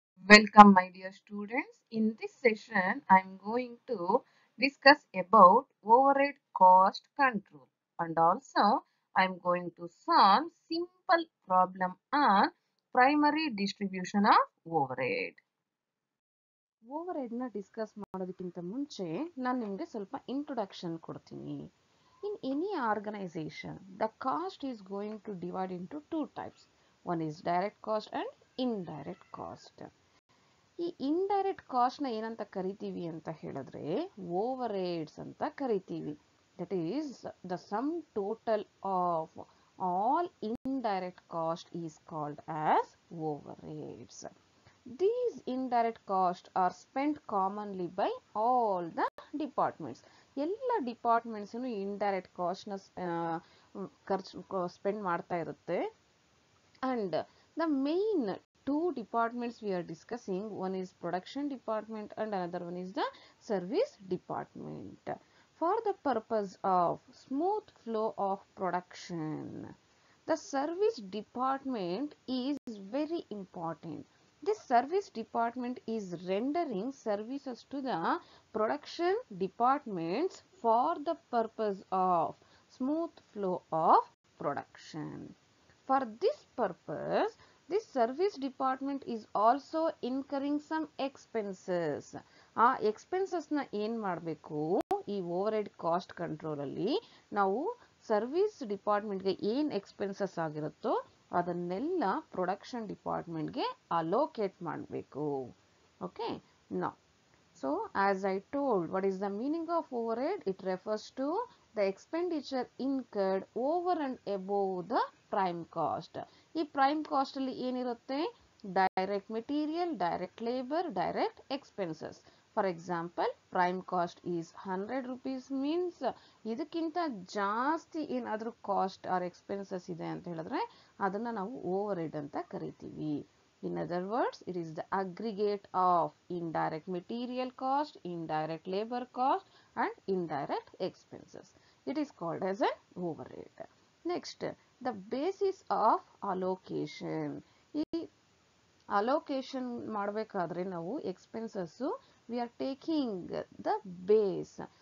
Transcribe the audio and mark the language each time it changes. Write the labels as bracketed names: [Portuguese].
[English] Welcome, my dear students. In this session, I am going to discuss about overhead cost control, and also I am going to solve simple problem on primary distribution of overhead. [Kannada] ಓವರ್ಹೆಡ್ನ discuss ಮಾಡೋದಕ್ಕಿಂತ ಮುಂಚೆ ನಾನು ನಿಮಗೆ ಸ್ವಲ್ಪ introduction ಕೊಡ್ತೀನಿ. [English] In any organisation the cost is going to divide into two types. One is direct cost and indirect cost. [Kannada] ಈ indirect ಕಾಸ್ಟ್ನ ಏನಂತ ಕರಿತೀವಿ ಅಂತ ಹೇಳಿದ್ರೆ ಓವರ್ ಹೆಡ್ಸ್ ಅಂತ ಕರಿತೀವಿ. [English] That is the sum total of all indirect cost is called as overheads. These indirect costs are spent commonly by all the departments. [Kannada] ಎಲ್ಲ departments indirect ಕಾಸ್ಟ್ನ ಖರ್ಚು spend ಮಾಡ್ತಾ ಇರುತ್ತೆ. [English] And the main two departments we are discussing, one is production department and another one is the service department. For the purpose of smooth flow of production, the service department is very important. This service department is rendering services to the production departments for the purpose of smooth flow of production. For this purpose, this service department is also incurring some expenses. [Kannada] ಆ ಎಕ್ಸ್ಪೆನ್ಸಸ್ನ ಏನು ಮಾಡಬೇಕು, ಈ over head cost ಕಂಟ್ರೋಲಲ್ಲಿ ನಾವು service ಡಿಪಾರ್ಟ್ಮೆಂಟ್ಗೆ ಏನು expenses ಆಗಿರುತ್ತೋ ಅದನ್ನೆಲ್ಲ production ಡಿಪಾರ್ಟ್ಮೆಂಟ್ಗೆ allocate ಮಾಡಬೇಕು. [English] Okay, ನಾ so as I told, what is the meaning of overhead? It refers to the expenditure incurred over and above the prime cost. [Kannada] ಈ ಪ್ರೈಮ್ ಕಾಸ್ಟ್ ಅಲ್ಲಿ ಏನಿರುತ್ತೆ? Direct material, direct labour, direct expenses. [English] for example, prime cost is 100 rupees means [Kannada] ಇದಕ್ಕಿಂತ ಜಾಸ್ತಿ ಏನಾದರೂ cost R expenses ಇದೆ ಅಂತ ಹೇಳಿದ್ರೆ ಅದನ್ನ ನಾವು ಓವರ್ ಹೆಡ್ ಅಂತ ಕರಿತೀವಿ. [English] In other words, it is the aggregate of indirect material cost, indirect labor cost and indirect expenses. It is called as an overhead. Next, the basis of allocation. [Kannada] ಈ allocation ಮಾಡಬೇಕಾದ್ರೆ ನಾವು expenses [English] we are taking the base.